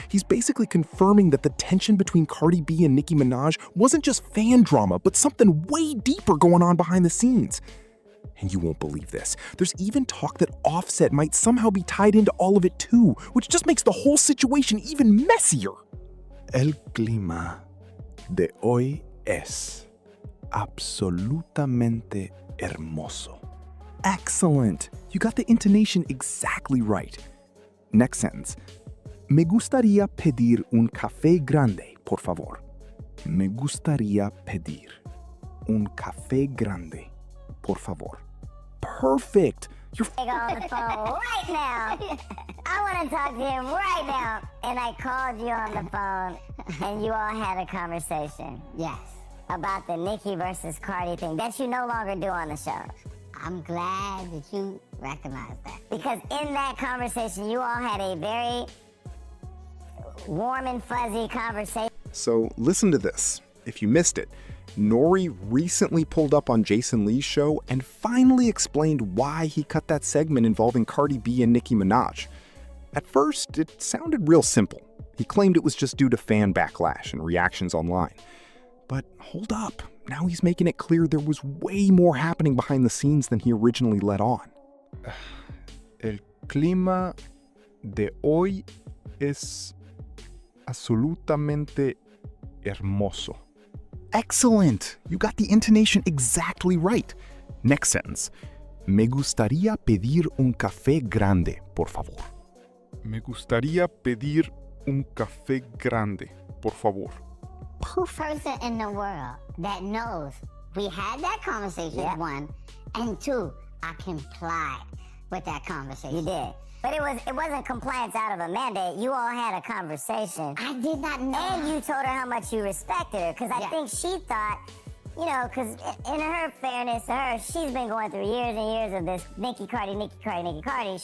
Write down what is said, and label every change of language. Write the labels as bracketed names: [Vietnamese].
[English] He's basically confirming that the tension between Cardi B and Nicki Minaj wasn't just fan drama, but something way deeper going on behind the scenes. And you won't believe this. There's even talk that Offset might somehow be tied into all of it too, which just makes the whole situation even messier. [Spanish] El clima de hoy es absolutamente hermoso. [English] Excellent. You got the intonation exactly right. Next sentence. [Spanish] Me gustaría pedir un café grande, por favor. Me gustaría pedir un café grande, por favor. [English] Perfect. You're on the phone right now. I want to talk to him right now. And I called you on the phone, and you all had a conversation. Yes. About the Nicki versus Cardi thing that you no longer do on the show. I'm glad that you recognize that. Because in that conversation, you all had a very warm and fuzzy conversation. So listen to this. If you missed it, Nore recently pulled up on Jason Lee's show and finally explained why he cut that segment involving Cardi B and Nicki Minaj. At first, it sounded real simple. He claimed it was just due to fan backlash and reactions online. But hold up, now he's making it clear there was way more happening behind the scenes than he originally let on. [Spanish] El clima de hoy es absolutamente hermoso. [English] Excellent! You got the intonation exactly right. Next sentence. [Spanish] Me gustaría pedir un café grande, por favor. Me gustaría pedir un café grande, por favor. [English] Perfect. Person in the world that knows we had that conversation, one, and two, I complied with that conversation. You did. But it wasn't compliance out of a mandate. You all had a conversation. I did not know. And you told her how much you respected her. Because I think she thought, you know, because in her fairness to her, she's been going through years and years of this Nicki Cardi, Nicki Cardi, Nicki Cardi.